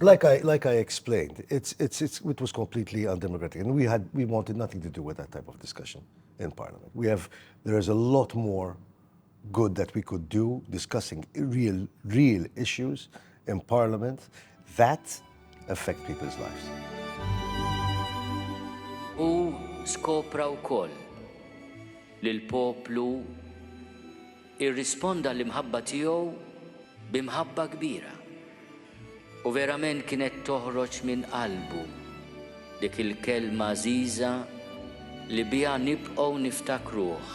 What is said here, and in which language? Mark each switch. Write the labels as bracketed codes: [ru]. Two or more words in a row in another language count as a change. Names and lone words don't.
[en] Like I explained, it was completely undemocratic, and we wanted nothing to do with that type of discussion in Parliament. There is a lot more good that we could do discussing real issues in Parliament that affect people's lives. [mt] U skopra wkoll li l-poplu irrisponda l-imħabba tiegħu b'imħabba kbira. U verament kienet toħroġ minn qalbu dik il-kelma għażiża li biha nibqgħu niftakruh.